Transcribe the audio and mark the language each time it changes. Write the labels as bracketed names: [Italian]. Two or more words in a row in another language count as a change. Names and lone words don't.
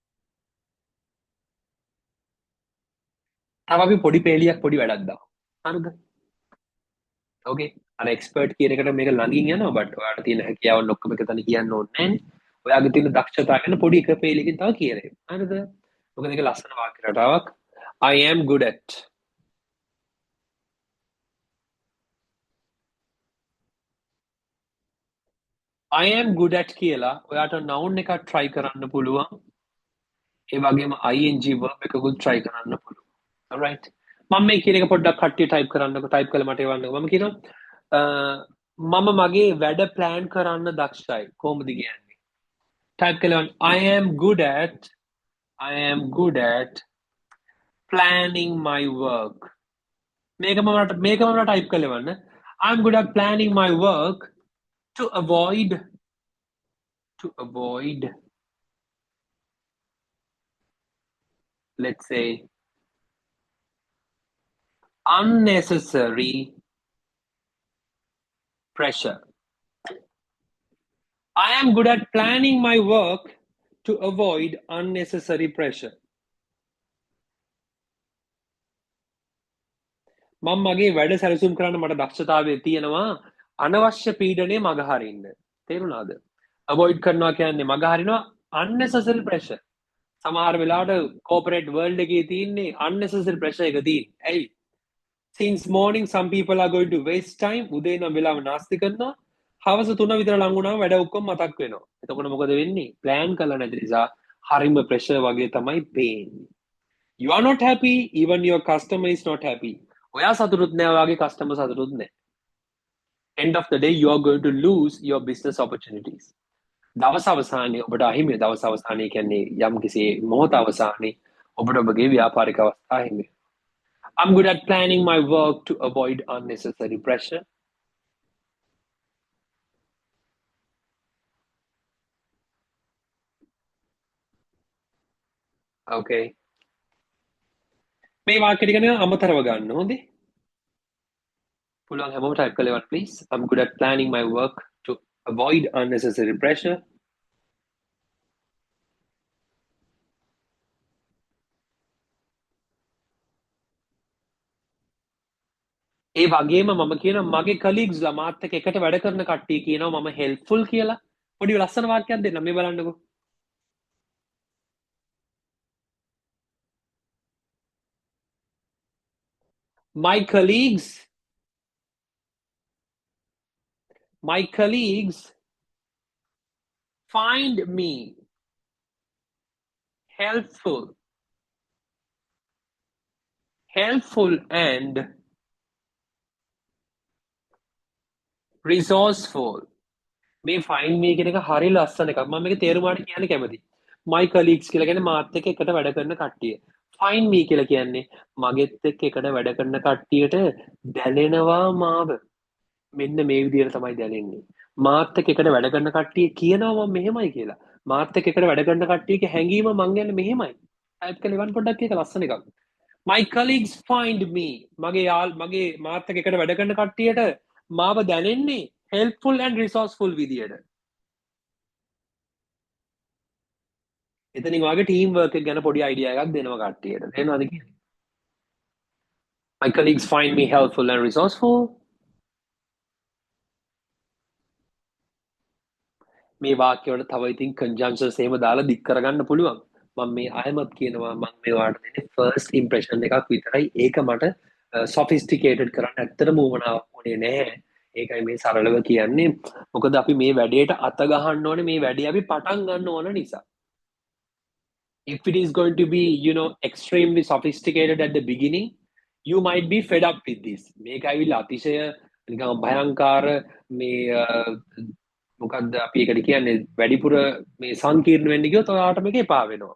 [Sinhala] තව අපි පොඩි පේලියක් පොඩි වැඩක් දාමු. හරිද? Okay. අර expert කියන එකට මේක ළඟින් යනවා but ඔයාට තියෙන හැකියාවන් ඔක්කොම එක තැන කියන්න ඕනේ නැහැ. ඔයාගේ තියෙන දක්ෂතාව ගැන පොඩි එක පේලියකින් තව කියරේ. හරිද? මොකද මේක ලස්සන වාක්‍ය රටාවක්. [English] I am good at. I am good at [Sinhala] කියලා ඔයාට noun එකක් try කරන්න පුළුවන්. ඒ වගේම [English] ing verb [Sinhala] එකකුත් try කරන්න පුළුවන්. Alright. මම මේ කියන එක පොඩ්ඩක් කට්ටිය type කරන්නකො type කරලා මට එවන්නකො. මම කියනවා මම මගේ වැඩ plan කරන්න දක්ෂයි. කොහොමද කියන්නේ? [English] type කරලා I am good at planning my work. [Sinhala] මේකම මට type කරලා එවන්න. [English] I'm good at planning my work to avoid let's say unnecessary pressure. I am good at planning my work to avoid unnecessary pressure. [Sinhala] මම මගේ වැඩ සැලසුම් කරන්න මට දක්ෂතාවය තියෙනවා අනවශ්‍ය පීඩනය මගහරින්න. තේරුණාද? avoid කරනවා කියන්නේ මගහරිනවා [English] unnecessary pressure. [Sinhala] සමහර වෙලාවට [English] corporate world [Sinhala] එකේ තියෙන්නේ [English] unnecessary pressure [Sinhala] එක තියෙන්නේ. ඇයි? [English] Since morning some people are going to waste time. [Sinhala] උදේ නම් වෙලාව නාස්ති කරනවා. හවස 3 විතර ලඟ වුණාම වැඩ ඔක්කොම මතක් වෙනවා. එතකොට මොකද වෙන්නේ? plan කරලා නැති නිසා හරිම pressure වගේ තමයි පේන්නේ. [English] You are not happy, even your customer is not happy. [Sinhala] ඔයා සතුටුත් නෑ ඔයාගේ customer සතුටුත් නෑ. [English] End of the day you are going to lose your business opportunities. [Sinhala] දවස් අවසානයේ ඔබට අහිමි දවස් අවසානයේ කියන්නේ යම් කිසි මොහොත අවසානයේ ඔබට ඔබගේ ව්‍යාපාරික අවස්ථා අහිමි. [English] I'm good at planning my work to avoid unnecessary pressure. Okay. [Sinhala] මේ වාක්‍ය ටික නිකන් අමතරව ගන්න හොඳේ. පුළුවන් හැමෝම type කරලා ඉවන්න please. [English] I'm good at planning my work to avoid unnecessary pressure. [Sinhala] ඒ වගේම මම කියනවා මගේ colleagues ලා මාත් එක්ක එකට වැඩ කරන කට්ටිය කියනවා මම helpful කියලා. පොඩි ලස්සන වාක්‍යයක් දෙන්න මේ බලන්නකෝ. [English] My colleagues My colleagues find me helpful and resourceful. [Sinhala] මේ [English] find me [Sinhala] කියන එක හරි ලස්සන එකක්. මම මේක තේරුමාට කියන්න කැමතියි. [English] My colleagues [Sinhala] කියලා කියන්නේ මාත් එක්ක එකට වැඩ කරන කට්ටිය. [English] Find me [Sinhala] කියලා කියන්නේ මගෙත් එක්ක එකට වැඩ කරන කට්ටියට දැනෙනවා මාව. මෙන්න මේ විදිහට තමයි දැනෙන්නේ. මාත් එක්ක එකට වැඩ කරන කට්ටිය කියනවා මම මෙහෙමයි කියලා. මාත් එක්ක එකට වැඩ කරන කට්ටියගේ හැඟීම මං කියන්නේ මෙහෙමයි. ටයිප් කරලා ඉවන් පොඩ්ඩක් ඒක ලස්සන එකක්. [English] My colleagues find me [Sinhala] මගේ මාත් එක්ක එකට වැඩ කරන කට්ටියට මාව දැනෙන්නේ [English] helpful and resourceful [Sinhala] විදියට. එතනින් වාගේ [English] team work [Sinhala] එක ගැන පොඩි අයිඩියා එකක් දෙනවා කට්ටියට. තේරෙනවද කියන්නේ? [English] My colleagues find me helpful and resourceful. [Sinhala] මේ වාක්‍යවලට තව ඉතින් conjunctions එහෙම දාලා දික් කරගන්න පුළුවන්. මම මේ අයමත් කියනවා මම මේ වාට දෙන්නේ [English] first impression [Sinhala] එකක් විතරයි. ඒක මට sophisticated කරන්න ඇත්තටම උවමනාවක් වුණේ නැහැ. ඒකයි මේ සරලව කියන්නේ. මොකද අපි මේ වැඩේට අත ගහන්න ඕනේ මේ වැඩේ අපි පටන් ගන්න ඕන නිසා. [English] If it is going to be, extremely sophisticated at the beginning, you might be fed up with this. [Sinhala] මේක ඇවිල්ලා අතිශය නිකන් භයංකාර මේ මොකක්ද අපි ඒකට කියන්නේ වැඩිපුර මේ සංකීර්ණ වෙන්න ගියොත් ඔයාට මේක එපා වෙනවා.